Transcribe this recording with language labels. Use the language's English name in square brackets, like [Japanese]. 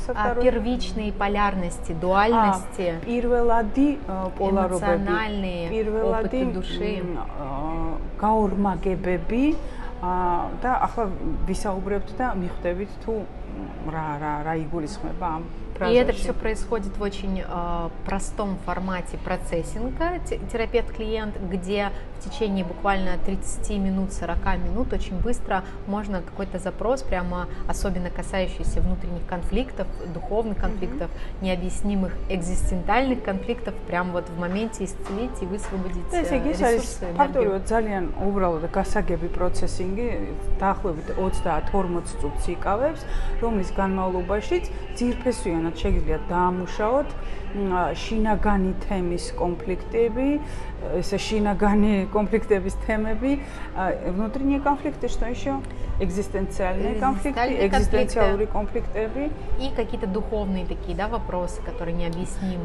[Russian] первичные полярности, дуальности, [Georgian] პირველადი პოლარობები, [Russian] эмоциональные опыты души, [Georgian] გაორმაგებები და ახლა ვისაუბრებთ და მიხვდებით თუ რა იგულისხმება ამ [Russian] И это все происходит в очень простом формате процессинга, терапевт-клиент, где в течение буквально 30 минут, 40 минут очень быстро можно какой-то запрос, прямо особенно касающийся внутренних конфликтов, духовных конфликтов, необъяснимых экзистенциальных конфликтов, прямо вот в моменте исцелить и высвободить ресурсы. [Georgian] ფაქტობრივად ძალიან უბრალო და გასაგები პროცესინგი, დაახლოებით 30-40 წუთს იკავებს, რომლის განმავლობაშიც ძირფესვიანად შეგიძლიათ დაამუშაოთ შინაგანი თემის კონფლიქტები, ესე შინაგანი კონფლიქტების თემები, [Russian] внутренние конфликты, что еще? Экзистенциальные конфликты, экзистенциальные конфликтები и какие-то духовные такие, да, вопросы, которые необъяснимы.